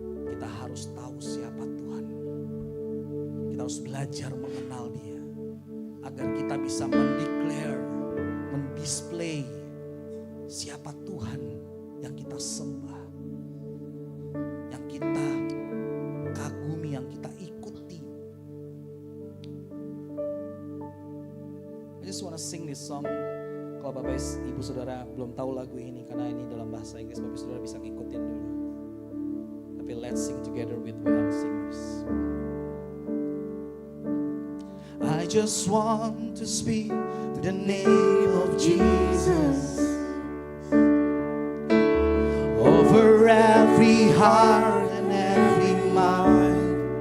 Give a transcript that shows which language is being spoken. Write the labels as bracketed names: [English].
[Indonesian] Kita harus tahu siapa Tuhan. Kita harus belajar mengenal Dia. Agar kita bisa mendeclare, mendisplay siapa Tuhan yang kita sembah. Yang kita kagumi, yang kita ikuti. [English] I just wanna sing this song. [Indonesian] Kalau Bapak Ibu Saudara belum tahu lagu ini, karena ini dalam bahasa Inggris, Bapak Saudara bisa ngikutin dulu. Tapi [English] let's sing together with well singers. I just want to speak the name of Jesus over every heart and every mind.